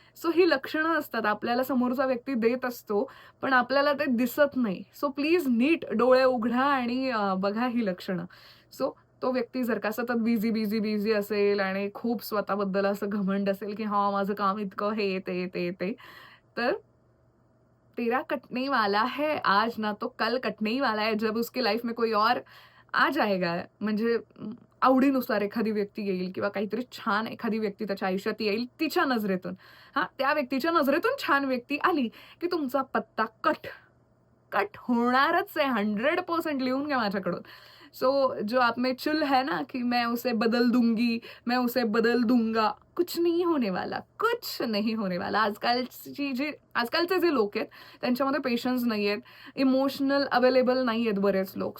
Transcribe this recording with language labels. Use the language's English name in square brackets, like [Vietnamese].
[Marathi] So ही लक्षणं असतात. आपल्याला समोरचा व्यक्ती देत असतो, पण आपल्याला ते दिसत नाही. सो प्लीज नीट डोळे उघडा आणि बघा ही लक्षणं. सो तो व्यक्ती जर का सतत बिझी, बिझी, बिझी असेल आणि खूप स्वतःबद्दल असं घमंड असेल, की "हां, माझं काम इतकं हे, ते." [Hindi] तर तेरा कटने वाला है आज ना तो कल कटने ही वाला है. जब उसकी लाईफ में कोई और आ जाएगा [Marathi] म्हणजे आवडीनुसार एखादी व्यक्ती येईल किंवा काहीतरी छान एखादी व्यक्ती त्याच्या आयुष्यात येईल तिच्या नजरेतून. हां, त्या व्यक्तीच्या नजरेतून छान व्यक्ती आली, की तुमचा पत्ता कट होणारच आहे. 100% लिहून घ्या माझ्याकडून. [Hindi] सो जो आप में चुल है ना कि मैं उसे बदल दूँगी, मैं उसे बदल दूँगा, कुछ नहीं होने वाला, कुछ नहीं होने वाला. [Marathi] आजकालचे जे लोक आहेत त्यांच्यामध्ये पेशन्स नाहीयेत. इमोशनल अवेलेबल नाहीयेत बरेच लोक.